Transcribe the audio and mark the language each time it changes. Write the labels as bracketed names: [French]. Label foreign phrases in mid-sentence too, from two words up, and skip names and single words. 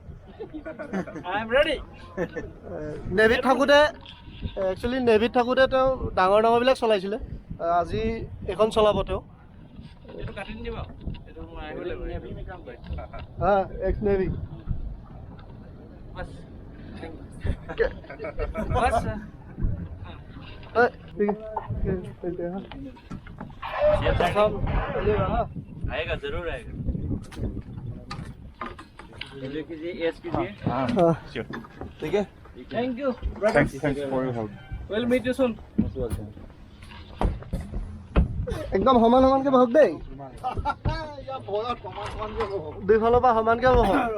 [Assamese] নেভিত থাকোঁতে একচুৱেলি নেভিত থাকোঁতে তেওঁ ডাঙৰ ডাঙৰবিলাক চলাইছিলে আজি এখন চলাব তেওঁ হা [English] ex navy [Hindi] आएगा जरूर आएगा ठीक है [English] Thank you. Thanks for your help. We'll meet you soon. [Assamese] একদম সমানকে বহক দেই দুইফালৰ পৰা সমানকে বহক